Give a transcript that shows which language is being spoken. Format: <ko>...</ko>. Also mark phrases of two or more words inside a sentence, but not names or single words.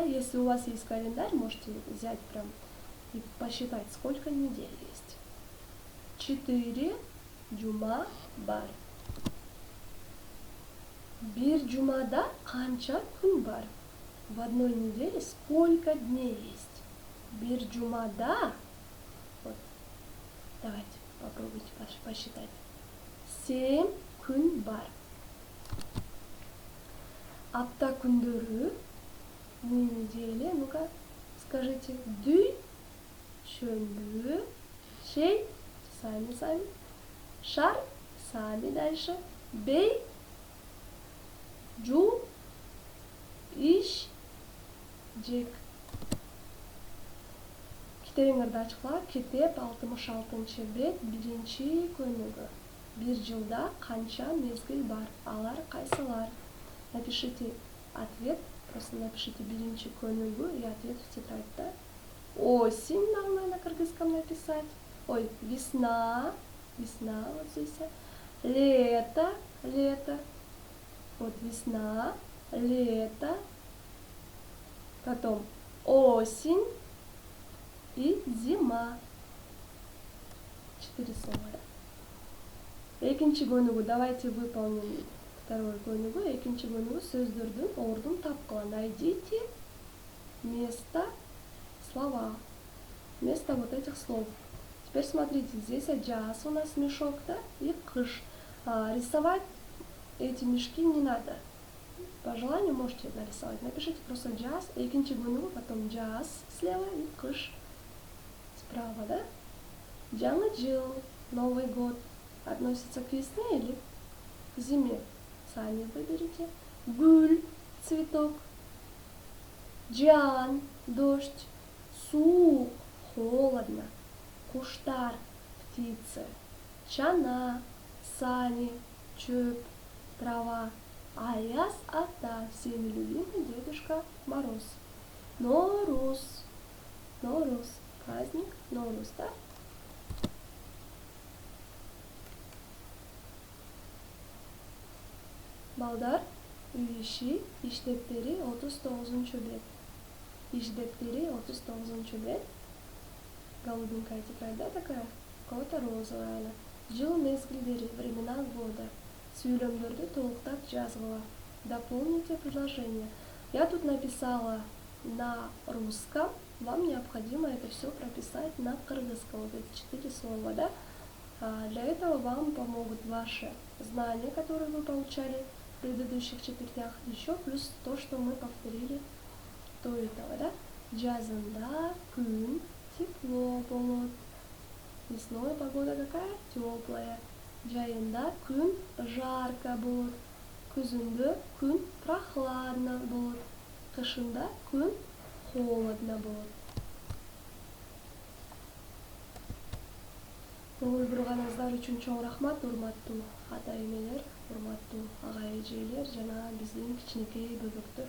<ru>Если у вас есть календарь, можете взять прям и посчитать, сколько недель есть.</ru> <ky>4 джума бар. Бир джумада канча күн бар.</ky> <ru>В одной неделе сколько дней есть?</ru> <ky>Бир джумада. Вот.</ky> <ru>Давайте попробуйте посчитать.</ru> <ky>7 күн бар. Апта күндөрү,</ky> <ru>недели, ну-ка, скажите, дүй, шөнбү, шей, сами, шар, сами дальше,</ru> <ky>бей, жу, иш, жек. Китебиңерди ачыклап, китеп 66 бет, 1 көнүгү. Бир жылда канча мезгил бар? Алар кайсылар?</ky> <ru>Напишите ответ, просто напишите 1 көнүгү и ответ в тетрадь, да? Осень надо на кыргызском написать. Ой, весна, вот здесь. Лето, вот весна, лето. Потом осень и зима. 4 слова,</ru> <ky>да? Экинчи көнүгү,</ky> <ru>давайте выполним второй көнүгү.</ru> <ky>Экинчи көнүгү сөздөрдүн ордун тапкыла.</ky> <ru>Найдите место слова, место вот этих слов. Теперь смотрите, здесь жаз у нас мешок, да, и кыш. Рисовать эти мешки не надо. По желанию можете нарисовать. Напишите просто жаз, экинчи көнүгү, потом жаз слева и кыш справа, да?</ru> <ky>Жаңы жыл,</ky> <ru>Новый год относится к весне или к зиме? Сами выберите. Гуль, цветок. Джан, дождь. Су, холодно. Куштар, птицы. Чана, сани, чөп, трава. Аяз ата, всеми любимый Дедушка Мороз. Норуз, праздник Норуз, да?</ru> <ky>Балдар, үй иши, иштептери 39 бет. Иштептери 39 бет.</ky> <ru>Голубенькая тетрадь, да, такая? У кого-то розовая она.</ru> <ky>Жыл мезгилдери,</ky> <ru>времена года.</ru> <ky>Сүйлөмдөрдү толуктап жазгыла.</ky> <ru>Дополните предложение. Я тут написала на русском. Вам необходимо это все прописать на кыргызском. Вот эти 4 слова, да? Для этого вам помогут ваши знания, которые вы получали в предыдущих четвертях. Еще плюс то, что мы повторили до этого, да?</ru> <ky>Жазында күн тепло болот.</ky> <ru>Весной погода какая? Теплая.</ru> <ky>Жайында күн жарко болот. Күзүндө күн прохладно болот. Кышында күн холодно болот. Көңүл бурганыңыздар үчүн чоң рахмат, урматтуу ата энелер, урматтуу ага эжелер жана биздин кичинекей бөбөктөр.</ky>